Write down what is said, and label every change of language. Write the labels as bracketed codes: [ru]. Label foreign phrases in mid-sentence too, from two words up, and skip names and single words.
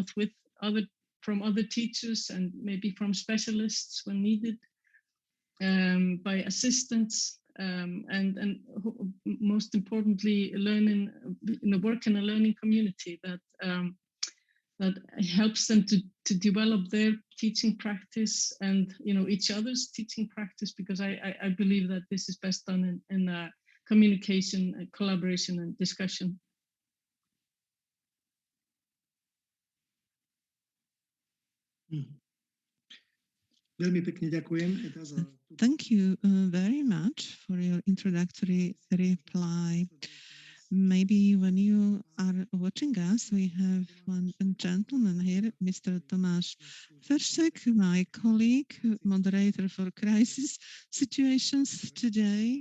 [en] with from other teachers and maybe from specialists when needed, by assistants, and most importantly, learning, work in a learning community that that helps them to develop their teaching practice and each other's teaching practice, because I believe that this is best done in communication, collaboration, and discussion. [sk] Veľmi pekne ďakujem, Eda, za [en] Thank you very much for your introductory reply. Maybe when you are watching us, we have one gentleman here, Mr. Tomáš Feršek, my colleague, moderator for crisis situations today.